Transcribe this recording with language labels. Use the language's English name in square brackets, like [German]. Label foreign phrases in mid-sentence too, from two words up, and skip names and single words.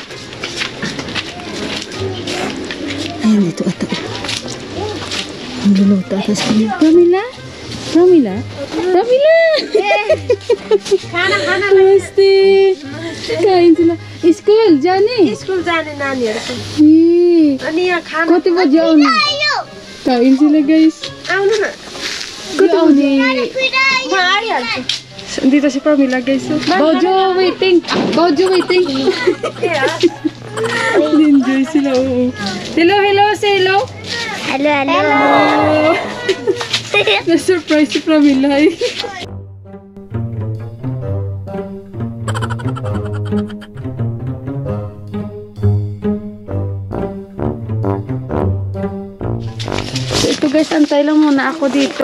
[Filipino] Ayan, dito ata. Ang luluto ata sa kanila. Pramila? Pramila? Pramila! Namaste! Kain sila. School, Jani? [Nepali] स्कूल जाने नानीहरुको अनि यहाँ खाना कति बजी आउनु? [Filipino] Kain sila, guys. [Nepali] आउनु न कति बजी? म आइहाल्छु [Filipino] Dito si Pramila, guys. Bojo waiting. Bojo waiting. Enjoy sila, oo. [English] Hello, hello. Say hello. hello hello [Filipino] Na-surprise si Pramila, eh. So, ito, guys, antay lang muna ako dito.